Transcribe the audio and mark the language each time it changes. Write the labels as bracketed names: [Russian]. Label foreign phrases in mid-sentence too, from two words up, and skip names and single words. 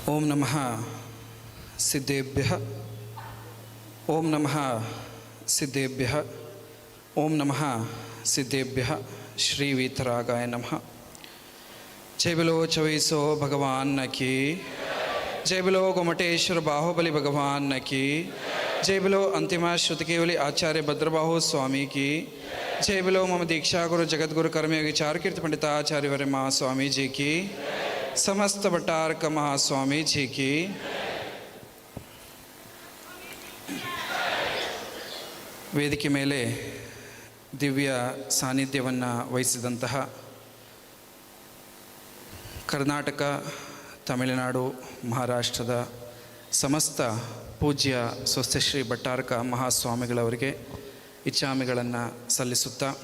[Sanskrit] ಓಂ ನಮಃ ಸಿದ್ಧೇಭ್ಯಃ ಓಂ ನಮಃ ಸಿದ್ಧೇಭ್ಯಃ ಓಂ ನಮಃ ಸಿದ್ಧೇಭ್ಯಃ ಶ್ರೀ ವೀತರಾಗಾಯ ನಮಃ. [Hindi] जय बोलो चौबीसों भगवान की जय बोलो गोमटेश्वर बाहुबली भगवान की जय बोलो अंतिम श्रुति केवली आचार्य भद्रबाहु स्वामी की जय बोलो मम दीक्षा गुरु जगद्गुरु कर्मयोगी चारुकीर्ति पंडिताचार्य महास्वामी जी की समस्त भट्टारक महास्वामी जी की. [Kannada] ವೇದಿಕೆ ಮೇಲೆ ದಿವ್ಯ ಸಾನ್ನಿಧ್ಯವನ್ನು ವಹಿಸಿದಂತಹ ಕರ್ನಾಟಕ, ತಮಿಳುನಾಡು, ಮಹಾರಾಷ್ಟ್ರದ ಸಮಸ್ತ ಪೂಜ್ಯ ಸ್ವಸ್ತಿಶ್ರೀ ಭಟ್ಟಾರಕ ಮಹಾಸ್ವಾಮಿಗಳವರಿಗೆ ಇಚ್ಛಾಮಿಗಳನ್ನು ಸಲ್ಲಿಸುತ್ತಾ,